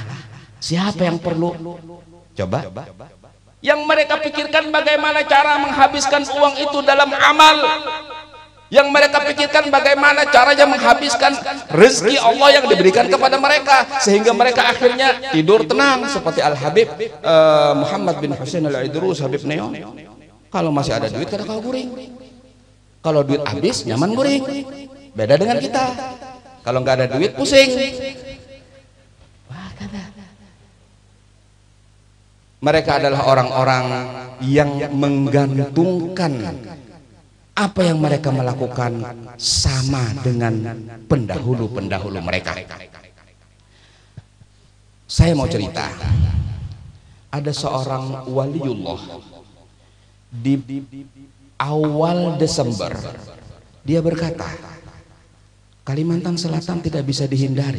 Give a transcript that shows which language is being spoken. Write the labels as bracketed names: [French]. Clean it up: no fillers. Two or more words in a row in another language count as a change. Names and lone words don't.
[Indonesian] Siapa yang perlu? Coba. Yang mereka pikirkan bagaimana cara menghabiskan uang itu dalam amal. Yang mereka pikirkan bagaimana caranya menghabiskan rezeki Allah yang diberikan kepada mereka, sehingga mereka akhirnya tidur tenang seperti Al Habib Muhammad bin Husain Al Idrus, Habib Neo. [Banjar] Kalau masih ada duit kada kau guring, kalau duit habis nyaman guring. [Indonesian] Beda dengan kita, kalau nggak ada duit pusing. Wah, [Banjar] kada. [Indonesian] Mereka adalah orang-orang yang menggantungkan apa yang mereka melakukan sama dengan pendahulu-pendahulu mereka. Saya mau cerita, ada seorang waliullah di awal Desember, dia berkata, Kalimantan Selatan tidak bisa dihindari.